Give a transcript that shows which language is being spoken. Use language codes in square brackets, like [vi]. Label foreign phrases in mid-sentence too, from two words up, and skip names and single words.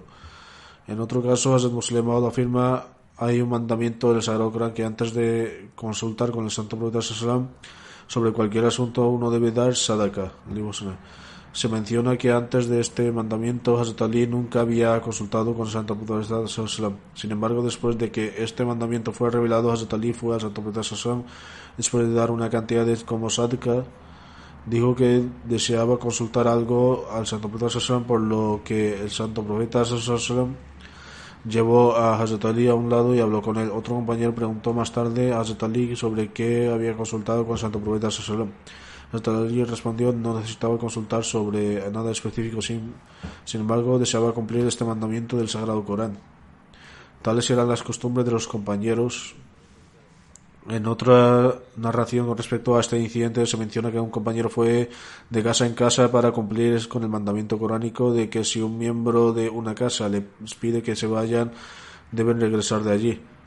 [es] En otro caso, Hazrat Muslim Maud afirma: hay un mandamiento del Sagrado Corán que antes de consultar con el Santo Profeta Sallallahu sobre cualquier asunto uno debe dar sadaka, limosna. Se menciona que antes de este mandamiento Hazrat Ali nunca había consultado con el Santo Profeta [ar] صلى الله عليه وسلم. [es] Sin embargo, después de que este mandamiento fue revelado, Hazrat Ali fue al Santo Profeta [ar] صلى الله عليه وسلم [es] después de dar una cantidad de como sadaka. Dijo que deseaba consultar algo al Santo Profeta [ar] صلى الله عليه وسلم, [es] por lo que el Santo Profeta [ar] صلى الله عليه وسلم [es] llevó a Hazrat Ali a un lado y habló con él. Otro compañero preguntó más tarde a Hazrat Ali sobre qué había consultado con el Santo Profeta [ar] صلى الله عليه وسلم. [es] Hazrat Ali respondió no necesitaba consultar sobre nada específico, sin embargo deseaba cumplir este mandamiento del Sagrado Corán. Tales eran las costumbres de los compañeros. En otra narración con respecto a este incidente se menciona que un compañero fue de casa en casa para cumplir con el mandamiento coránico de que si un miembro de una casa les pide que se vayan, deben regresar de allí.